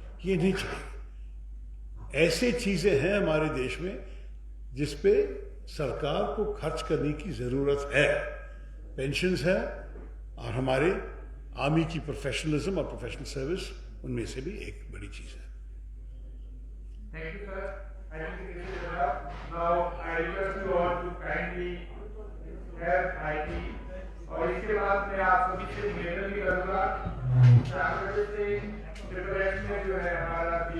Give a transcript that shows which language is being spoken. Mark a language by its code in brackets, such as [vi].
[hi] ये नहीं चाहिए। ऐसे चीज़ें हैं हमारे देश में जिस पे सरकार को खर्च करने की ज़रूरत है। पेंशन्स है और हमारे आर्मी की प्रोफेशनलिज्म और प्रोफेशनल सर्विस उनमें से भी एक बड़ी चीज़ है। [en] Thank you, sir. I think this is enough. Now I request you all to kindly have IT. [hi] और इसके बाद मैं आप सभी से निवेदन भी करूँगा 4 बजे से प्रिपरेशन में जो है हमारा